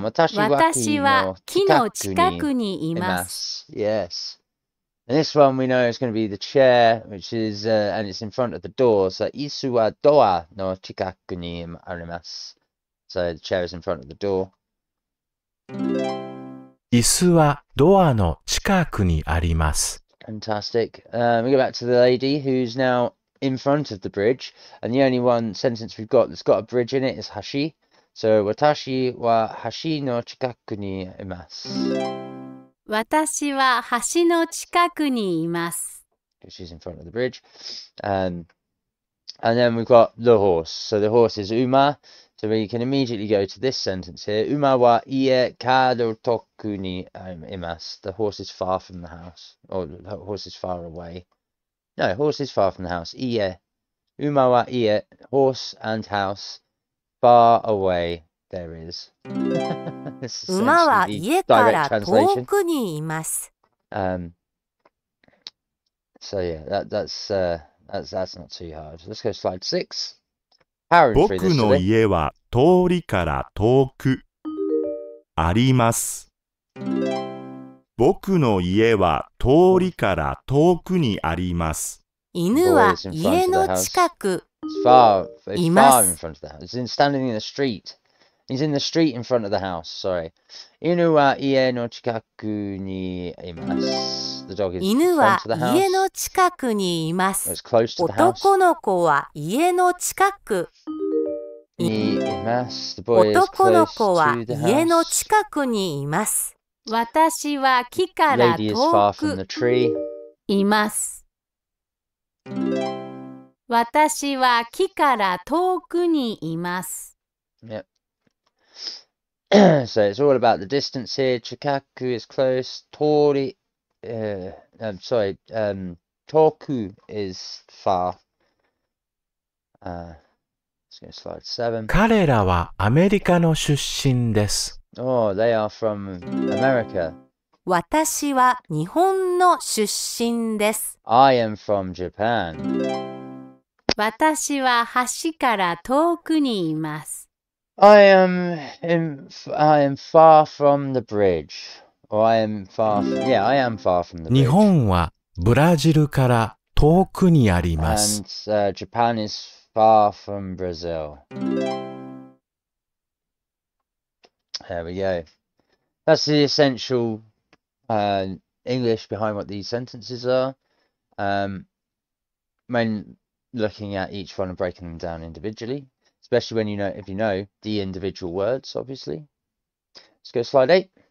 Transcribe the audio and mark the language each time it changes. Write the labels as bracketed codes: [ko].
[ja] Watashi wa ki no chikaku ni imasu. [en] Yes. And this one we know is going to be the chair, which is, and it's in front of the door. [ja] So, isu wa doa no chikaku ni arimasu. [en] So the chair is in front of the door. [ja] 椅子はドアの近くにあります。 [en] Fantastic. We go back to the lady who's now in front of the bridge, and the only one sentence we've got that's got a bridge in it is hashi. [ja] So, watashi wa hashi no chikaku ni imasu. 私は橋の近くにいます。 [en] She's in front of the bridge. And then we've got the horse. So the horse is Uma. So we can immediately go to this sentence here. [ja] Uma wa ie kado toku ni imasu. [en] The horse is far from the house. Or the horse is far away. No, horse is far from the house. Ie. [ja] Uma wa ie. [en] Horse and house. Far away. There is. [ja] 馬は家から遠くにいます。 [en] So yeah, that's not too hard. Let's go slide 6. [ja] 僕の家は通りから遠くあります。僕の家は通りから遠くにあります。犬は家の近くいます。 [en] It's standing in the street. He's in the street in front of the house, sorry. [ja] Inu wa ie no chikaku ni imasu. [en] The dog is in front of the house. [ja] 犬は家の近くにいます。 [en] It's close to the house. [ja] 男の子は家の近く。 Ni imasu. [en] The boy is [ja] 男の [en] close [ja] 子は [en] to the [ja] 家の [en] house. [ja] 近くにいます。私は木から [en] Lady is far [ja] 遠 [en] from the [ja] く [en] tree. [ja] います。私は木から遠くにいます。 [en] Yep. So it's all about the distance here. Chikaku is close. Tori, toku is far. Let's go to slide 7. [ja] 彼らはアメリカの出身です。 [en] Oh, they are from America. [ja] 私は日本の出身です。 [en] I am from Japan. [ja] 私は橋から遠くにいます。 [en] I am far from the bridge. Or I am far from the bridge. [ja] 日本はブラジルから遠くにあります。 [en] And Japan is far from Brazil. There we go. That's the essential English behind what these sentences are. When looking at each one and breaking them down individually, especially when if you know the individual words, obviously. Let's go to slide 8.